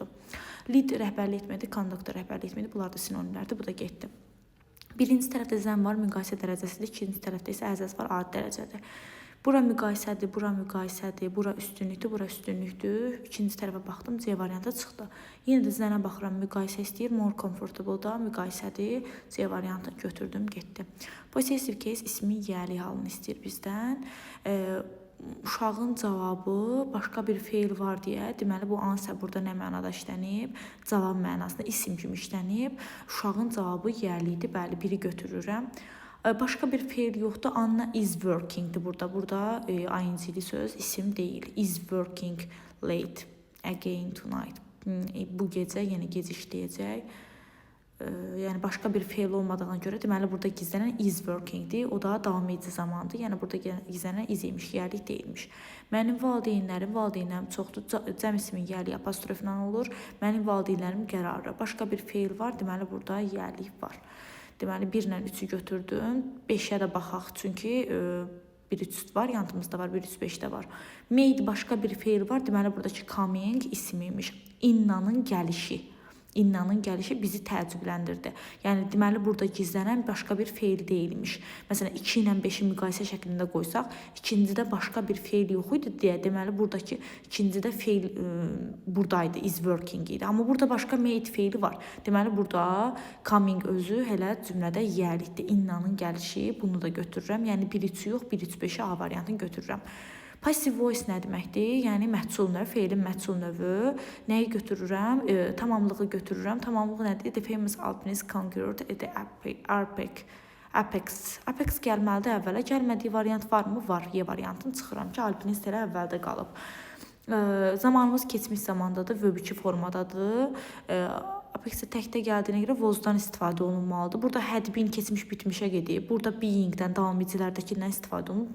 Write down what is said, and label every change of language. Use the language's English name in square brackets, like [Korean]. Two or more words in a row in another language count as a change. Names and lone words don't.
[Azerbaijani] Lead rəhbərlik etmədir, conductor rəhbərlik etmədir. Bunlar da sinonimlərdir. Bu da getdi. Birinci tərəfdə zəm var, müqayisə dərəcəsidir. İkinci tərəfdə isə əzəz var, adi dərəcədir. Bura müqayisədir, bura müqayisədir, bura üstünlükdür, bura üstünlükdür. İkinci tərəfə baxdım, C variantı çıxdı. Yenə də zənə baxıram, müqayisə istəyir, [English] more comfortable [Azerbaijani] da müqayisədir. C variantını götürdüm, getdi. [English] Possessive case [Azerbaijani] ismi yiyəlik halını istəyir bizdən. Uşağın cavabı başqa bir feil var deyə, deməli bu answer burada nə mənada işlənib? Cavab mənasında isim kimi işlənib. Uşağın cavabı yiyəlikdir, bəli, biri götürürəm. Başqa bir feil yoxdur. Anna [English] is working- [Azerbaijani] dir burada. Burada ing-li söz, isim deyil. [English] Is working late again tonight. [Azerbaijani] Bu gecə, yəni gec işləyəcək. Yəni başqa bir feil olmadığına görə deməli burada gizlənən [English] is working- [Azerbaijani] dir. O da davam edici zamandır. Yəni burada gizlənən is imiş, yiyəlik deyilmiş. Mənim valideynlərim çoxdur. Cəm ismin yiyəlik apostrofla olur. Mənim valideynlərim qərarı. Başqa bir feil var. Deməli burada yiyəlik var. Deməli 1 ilə 3-ü götürdüm. 5-ə də baxaq, çünki 1-3 variantımızda var, 1-3-5 də var. Made başqa bir feil var. Deməli buradakı coming ismiymiş. İnnanın gəlişi. İnnanın gəlişi bizi təəccübləndirdi. Yəni deməli burada gizlənən başqa bir feil deyilmiş. Məsələn 2 ilə 5-i müqayisə şəklində qoysaq, ikincidə başqa bir feil yox idi deyə, deməli buradakı ikincidə feil buradaydı, [English] is working idi. [Azerbaijani] Amma burada başqa made feili var. Deməli burada coming özü elə cümlədə yiyəlikdir. İnnanın gəlişi, bunu da götürürəm. Yəni 1-3 yox, 1-3-5-i A variantını götürürəm. [English] Passive voice [Azerbaijani] nə deməkdir? Yəni məhsul növü, feilin məhsul növü. Nəyi götürürəm? Tamamlığı götürürəm. Tamamlığı nədir? [English] The famous alpinist conquered the apex. [Azerbaijani] Apex gəlməlidir əvvələ. Gəlmədiyi variant varmı? Var. Y variantını çıxıram ki, alpinist elə əvvəldə qalıb. Zamanımız keçmiş zamandadır, verb 2 formadadır. Apex təkdə gəldiyinə görə was-dan istifadə olunmalıdır. Burada [English] had been [Azerbaijani] keçmiş bitmişə gedib. Burada being-dən, davam edicilərdəkindən istifadə olunur.